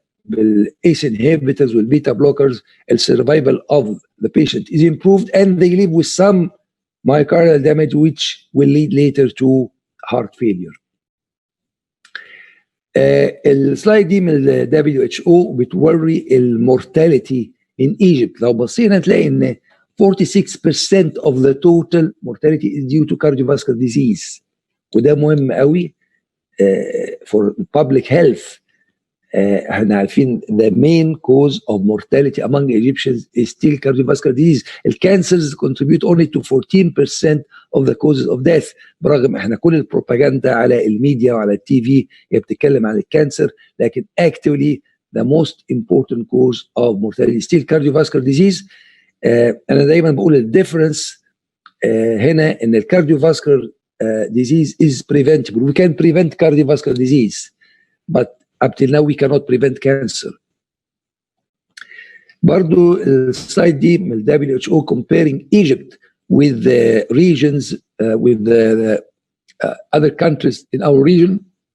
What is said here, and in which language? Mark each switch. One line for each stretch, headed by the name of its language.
English: بالACE inhibitors والbeta blockers, the survival of the patient is improved and they live with some myocardial damage which will lead later to heart failure.
Arabic: السلايد دي من ال WHO بتوري المورتاليتي
English: in Egypt.
Arabic: لو بصينا تلاقي ان
English: 46% of the total mortality is due to cardiovascular disease،
Arabic: وده مهم قوي
English: for public health.
Arabic: احنا عارفين
English: the main cause of mortality among Egyptians is still cardiovascular disease. الكانسرز contribute only to 14% of the causes of death،
Arabic: برغم احنا كل البروباغندا على الميديا وعلى التي في هي بتتكلم عن الكانسر،
English: لكن actually the most important cause of mortality is still cardiovascular disease.
Arabic: انا دايما بقول الديفرنس هنا ان الكارديوفاسكولار
English: disease is preventable. We can prevent cardiovascular disease, but up till now we cannot prevent cancer.
Arabic: برضو السلايد دي من ال
English: WHO comparing Egypt with the regions with the other countries in our region.